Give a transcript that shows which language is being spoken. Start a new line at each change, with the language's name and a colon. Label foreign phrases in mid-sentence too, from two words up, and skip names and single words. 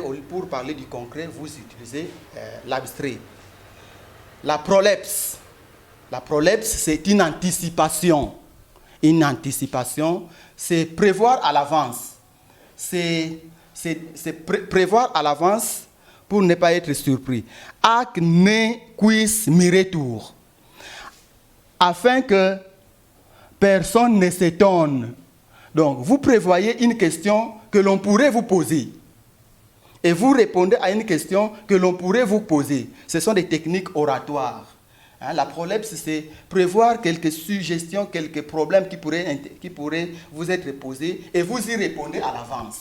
French: Pour parler du concret, vous utilisez l'abstrait. La prolepse, c'est une anticipation. Une anticipation, c'est prévoir à l'avance. C'est prévoir à l'avance pour ne pas être surpris.
Latin: Ac ne quis miretur.
French: Afin que personne ne s'étonne. Donc, vous prévoyez une question que l'on pourrait vous poser. Et vous répondez à une question que l'on pourrait vous poser. Ce sont des techniques oratoires. La prolepse, c'est prévoir quelques suggestions, quelques problèmes qui pourraient vous être posés et vous y répondez à l'avance.